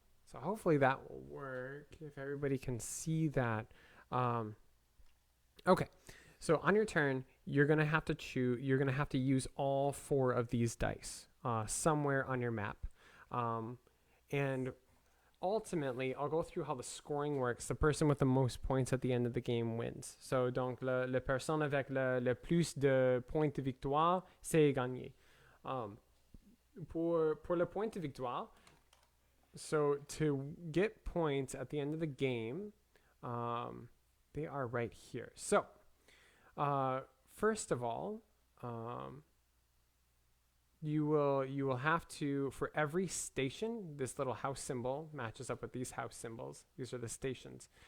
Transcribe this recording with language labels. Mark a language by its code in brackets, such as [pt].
[en] So hopefully that will work if everybody can see that. Okay. So on your turn, you're gonna have to choose. You're gonna have to use all 4 of these dice somewhere on your map, and ultimately, I'll go through how the scoring works. The person with the most points at the end of the game wins. [fr] So donc le personne avec le plus de points de victoire, c'est gagné. Pour le point de victoire. [en] So to get points at the end of the game, they are right here. So first of all, you will have to, for every station, this little house symbol matches up with these house symbols. These are the stations.